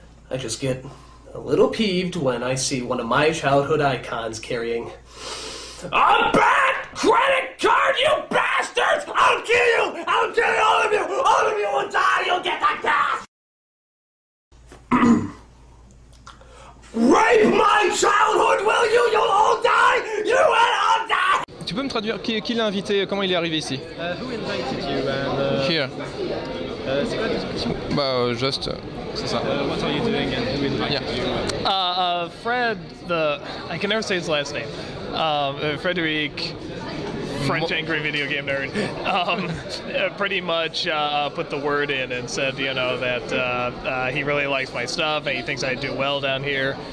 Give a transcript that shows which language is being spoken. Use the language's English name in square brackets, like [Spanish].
[English] I just get a little peeved when I see one of my childhood icons carrying a BAT credit card, you bastards! I'll kill you! I'll kill all of you! All of you will die! You'll get the gas! Rape my childhood, will you? You'll all die! You will all die! [French] Tu peux me traduire qui l'a invité, comment il est arrivé ici? [English] Who invited you and... Here. [French] C'est quoi la description? [English] Just... [French] c'est ça. [English] What are you doing and who invited you? Fred, I can never say his last name. Frederic, French angry video game nerd, pretty much put the word in and said, that he really likes my stuff and he thinks I do well down here.